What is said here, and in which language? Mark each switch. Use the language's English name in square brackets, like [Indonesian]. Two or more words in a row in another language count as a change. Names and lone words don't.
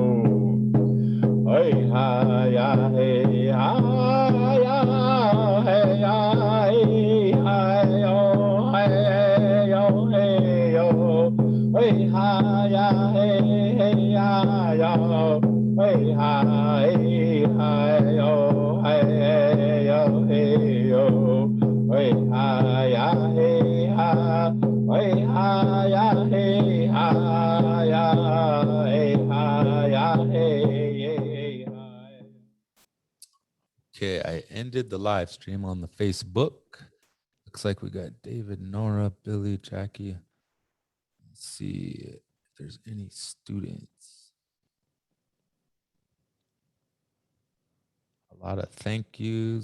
[English] hey ha ya hey ha ya hey ya hey yo hey yo hey yo hey ha ya hey ya yo hey ha yo hey yo hey yo hey ha ya hey ya hey ya hey. Okay, I ended the live stream on the Facebook. Looks like we got David, Nora, Billy, Jackie. Let's see if there's any students. A lot of thank yous.